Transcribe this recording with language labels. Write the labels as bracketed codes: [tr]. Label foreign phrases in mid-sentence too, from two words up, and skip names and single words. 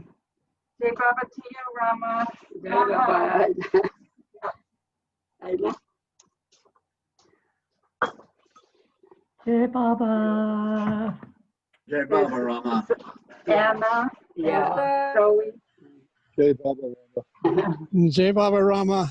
[hi] Jai Baba [en] to you, Rama. [hi] Jai Baba. Jai Baba. Jai Baba Rama. [en] Anna. Yeah. Zoe. [hi] Jai Baba Rama. Jai Baba Rama.